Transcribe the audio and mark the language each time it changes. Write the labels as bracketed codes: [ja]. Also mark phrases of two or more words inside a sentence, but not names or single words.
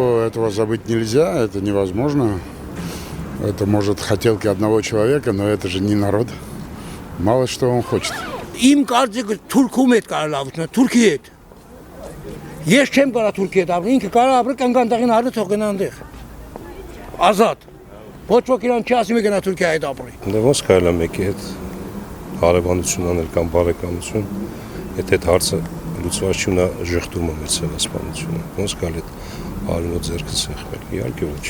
[ru] этого забыть нельзя, это невозможно. Это может хотелки одного человека, но это же не народ. Мало что он хочет. [hy] Իմ կարծիքը Թուրքում հետ կարա լավությունը, Թուրքի հետ։ Ես չեմ կարա Թուրքի հետ ապրել, ինքը կարա ապրել կանգան տեղին հարը թող գնա այնտեղ։ Ազատ։ Ոչ ոք իրան չի ասում գնա Թուրքիա հետ ապրի։ Դե ոնց կարելի է մեկի հետ հարևանություն անել կամ բարեկամություն, եթե այդ հարցը լուծված չի, նա ժխտում է մեր ցեղասպանությունը։ Ոնց կարելի է արյունը ձեռքը սեղմել։ Իհարկե ոչ։